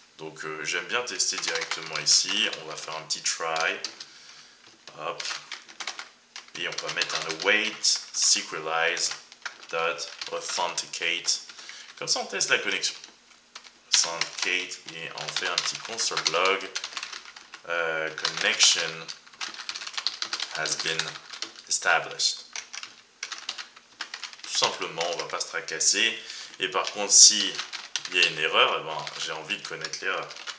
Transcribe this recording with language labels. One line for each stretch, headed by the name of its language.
French: Donc j'aime bien tester directement ici. On va faire un petit try. Hop. Et on va mettre un await sequelize.authenticate. Comme ça on teste la connexion. Authenticate, et on fait un petit console log.
English: Connection has been established.
French: Tout simplement, on va pas se tracasser. Et par contre, si il y a une erreur, eh ben, j'ai envie de connaître l'erreur.